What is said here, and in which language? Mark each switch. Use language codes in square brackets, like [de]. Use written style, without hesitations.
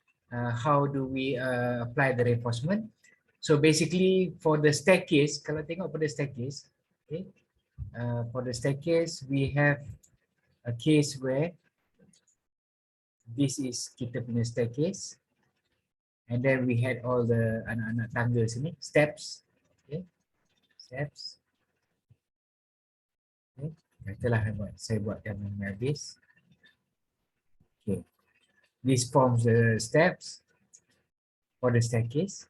[en] How do we apply the reinforcement? So basically for the staircase, [ms] kalau tengok pada staircase, [en] okay, for the staircase we have a case where this is [ms] kita punya staircase, [en] and then we had all the [ms] anak-anak tangga sini, [en] steps, okay, steps. Okay. [ms] Katalah saya buatkan habis. [en] Okay. This forms the steps for the staircase.